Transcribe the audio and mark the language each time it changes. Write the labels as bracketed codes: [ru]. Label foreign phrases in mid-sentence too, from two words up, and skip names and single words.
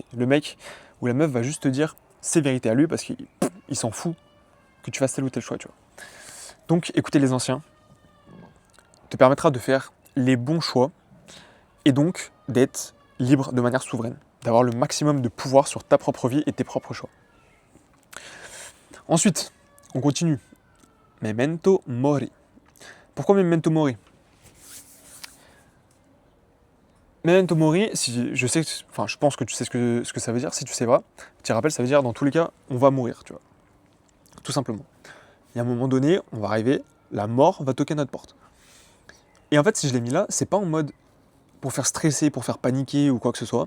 [fr] Le mec ou la meuf va juste te dire ses vérités à lui parce qu'il s'en fout que tu fasses tel ou tel choix, tu vois. Donc, écouter les anciens te permettra de faire les bons choix et donc d'être libre de manière souveraine, d'avoir le maximum de pouvoir sur ta propre vie et tes propres choix. Ensuite, on continue. [la] Memento mori. Pourquoi memento mori? Memento mori, [fr] si je sais, je pense que tu sais ce que ça veut dire. Si tu sais pas, tu te rappelles, ça veut dire dans tous les cas, on va mourir, tu vois. Tout simplement. Et à un moment donné, on va arriver, la mort va toquer à notre porte. Et en fait, si je l'ai mis là, c'est pas en mode pour faire stresser, pour faire paniquer ou quoi que ce soit.